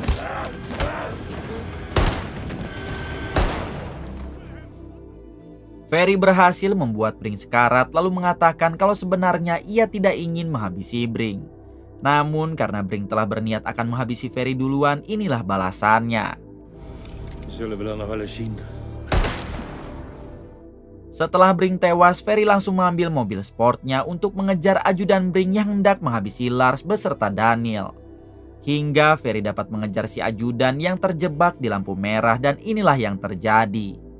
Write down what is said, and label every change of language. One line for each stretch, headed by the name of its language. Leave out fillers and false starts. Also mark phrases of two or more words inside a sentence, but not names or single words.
Indonesian: Ferry berhasil membuat Brink sekarat lalu mengatakan kalau sebenarnya ia tidak ingin menghabisi Brink. Namun karena Brink telah berniat akan menghabisi Ferry duluan, inilah balasannya.
Dutch: Zullen we dan nog wel eens zien.
Indonesian: Setelah Brink tewas, Ferry langsung mengambil mobil sportnya untuk mengejar ajudan Brink yang hendak menghabisi Lars beserta Daniel. Hingga Ferry dapat mengejar si ajudan yang terjebak di lampu merah dan inilah yang terjadi.